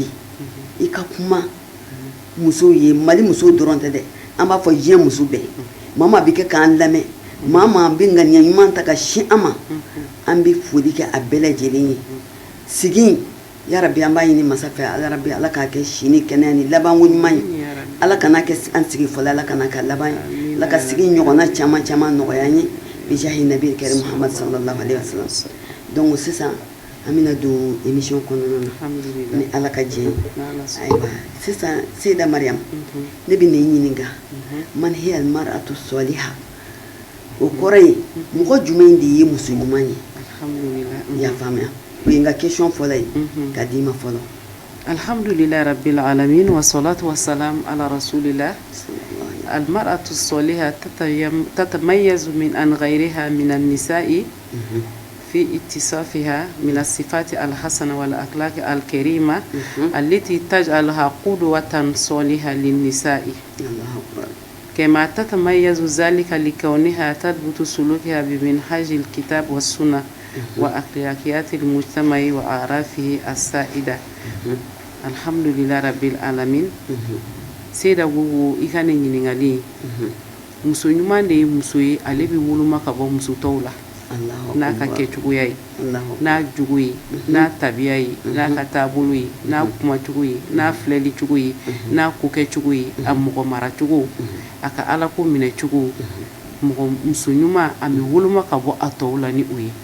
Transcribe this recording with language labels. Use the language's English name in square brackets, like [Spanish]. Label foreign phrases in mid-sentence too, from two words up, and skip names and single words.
[Bambara] i ka kuma musow ye mali musow dɔrɔn tɛ dɛ an b'a fɔ diɲɛ muso bɛɛ maa maa bɛ kɛ k'an lamɛn maa maa bɛ ŋaniya ɲuman ta ka sin an ma an bɛ foli kɛ a bɛɛ lajɛlen ye sigi in ya rabbi an b'a ɲini masa fɛ ala rabbi ala k'a kɛ si ni kɛnɛya ni labanko ɲuman ye ala kana kɛ an sigi fɔlɔ ala kana kɛ laban ye ala ka sigi ɲɔgɔnna caman caman nɔgɔya an ye bijahi nabi kɛrɛ muhammad [Arabic] صلى الله عليه وسلم [Bambara] donc sisan an bɛna don émission kɔnɔna na ni ala ka diɲɛ ayiwa sisan seyda mariam ne bɛ na i ɲininka [Arabic] من هي المرأة الصالحة [Bambara] o kɔrɔ ye mɔgɔ jumɛn de ye muso ɲuman ye i y'a faamuya o ye n ka question fɔlɔ ye ka d'i ma fɔlɔ [Arabic] الحمد لله رب العالمين والصلاة والسلام على رسول الله المرأة الصالحة تتميز من عن غيرها من النساء في اتصافها من الصفات الحسنة والأخلاق الكريمة التي تجعلها قدوة صالحة للنساء كما تتميز ذلك لكونها تثبت سلوكها بمنهج الكتاب والسنة وأخلاقيات المجتمع وأعرافه السائدة الحمد لله رب العالمين [Bambara] Seda go I ka ne ɲininkali muso ɲuman de ye muso ye ale bi woloma ka bɔ muso tɔw la n'a ka kɛcogoya ye n'a jogo ye n'a tabiya ye n'a ka taabolo ye n'a kumacogo ye n'a filɛli cogo ye n'a ko kɛcogo ye a mɔgɔ mara cogo a ka Ala ko minɛ cogo mɔgɔ muso ɲuman a bɛ woloma ka bɔ a tɔw la ni o ye